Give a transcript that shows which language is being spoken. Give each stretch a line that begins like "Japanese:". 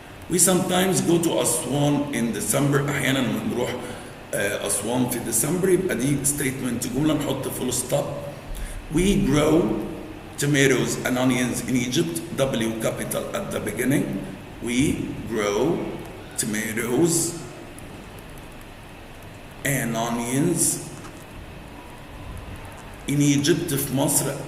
English: We sometimes go to Aswan in December.
Arabic: أحيانا بنروح أسوان في ديسمبر يبقى دي statement جملة نحط full stop.
English: We grow tomatoes and onions in Egypt. W capital at the beginning. We grow tomatoes and onions in Egypt
Arabic: في مصر.